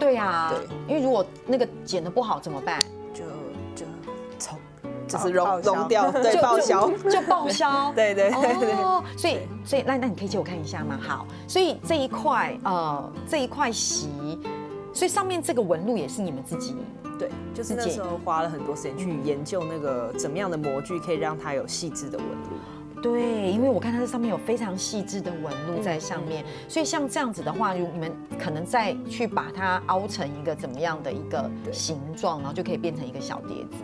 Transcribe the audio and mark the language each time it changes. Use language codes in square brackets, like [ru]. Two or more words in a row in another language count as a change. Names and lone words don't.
[zh] 對啊，對，因為如果那個剪得不好怎麼辦？就是熔掉，對，報銷就報銷。對。所以那你可以借我看一下嗎？好，所以這一塊席，所以上面這個紋路也是你們自己。對，就是那時候花了很多時間去研究那個怎麼樣的模具可以讓它有細緻的紋路。对，因为我看它这上面有非常细致的纹路在上面，所以像这样子的话，你们可能再去把它凹成一个怎么样的一个形状，然后就可以变成一个小碟子。